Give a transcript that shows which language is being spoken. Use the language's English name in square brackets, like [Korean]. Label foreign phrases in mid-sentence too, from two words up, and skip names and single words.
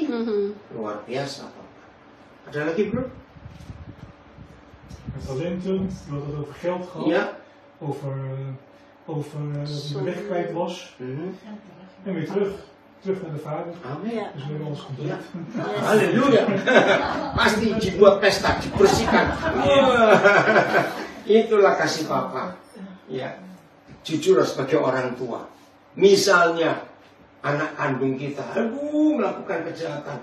[Indonesian] Luar biasa Papa. Ada lagi bro? [Dutch] Talenten, we hadden het over geld gehad, Ja. over dat hij de weg kwijt was. En weer terug naar de vader. [Indonesian] Amin. [Dutch] Ja. Dus we hebben alles compleet. [Indonesian] Haleluya. Pasti dibuat pesta, dibersihkan. Itulah kasih Papa. Ya. Jujur sebagai orang tua. Misalnya anak kandung kita, melakukan kejahatan.